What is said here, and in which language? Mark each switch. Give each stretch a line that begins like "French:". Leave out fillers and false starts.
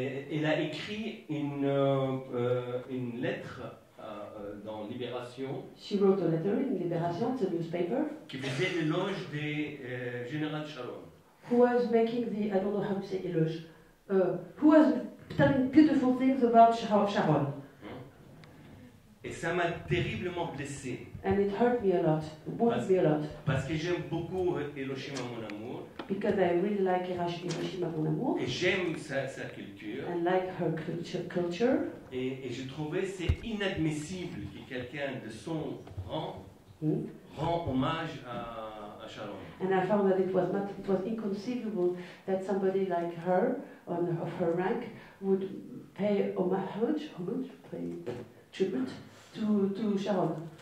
French: Il a écrit une lettre dans Libération.
English: She wrote a letter in Libération, it's a newspaper,
French: Qui faisait l'éloge des général Sharon.
English: who was making the, I don't know how to say éloge, who was telling beautiful things about Sharon.
French: Et ça m'a terriblement blessé.
English: And it hurt me a lot, it wounded me a lot,
French: Parce que j'aime beaucoup Hiroshima, mon amour.
English: because I really like Hiroshima, mon amour,
French: Et j'aime sa culture.
English: and like her culture.
French: Et je trouvais c'est inadmissible que quelqu'un de son rang rend hommage à Sharon.
English: And I found that it was inconceivable that somebody like her, of her rank, would pay pay tribute to Sharon.